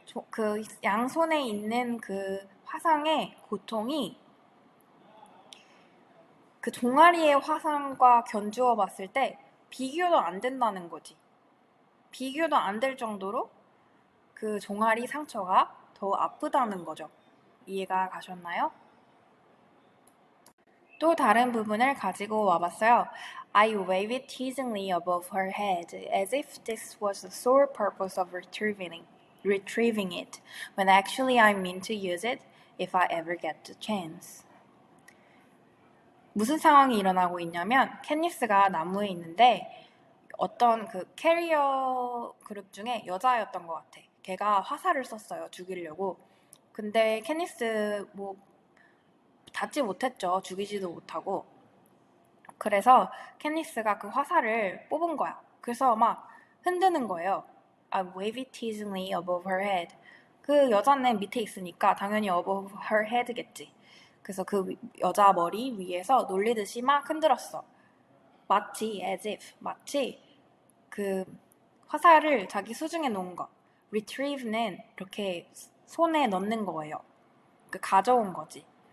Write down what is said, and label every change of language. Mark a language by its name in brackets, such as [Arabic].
[Korean] 그 양손에 있는 그 화상의 고통이 그 종아리의 화상과 견주어 봤을 때 비교도 안 된다는 거지. 비교도 안 될 정도로 그 종아리 상처가 더 아프다는 거죠. 이해가 가셨나요? 또 다른 부분을 가지고 와봤어요. [English] I wave it teasingly above her head as if this was the sole purpose of retrieving it, when actually I mean to use it if I ever get the chance. [Korean] 무슨 상황이 일어나고 있냐면 캣니스가 나무에 있는데 어떤 그 캐리어 그룹 중에 여자였던 것 같아. 걔가 화살을 썼어요. 죽이려고. 근데 캣니스 뭐 닿지 못했죠. 죽이지도 못하고. 그래서 캣니스가 그 화살을 뽑은 거야. 그래서 막 흔드는 거예요. [English] I wave it teasingly above her head. [Korean] 그 여자는 밑에 있으니까 당연히 above her head겠지. 그래서 그 여자 머리 위에서 놀리듯이 막 흔들었어. 마치 as if 마치 그 화살을 자기 수중에 놓은 것. retrieve는 이렇게 손에 넣는 거예요. 그 가져온 거지.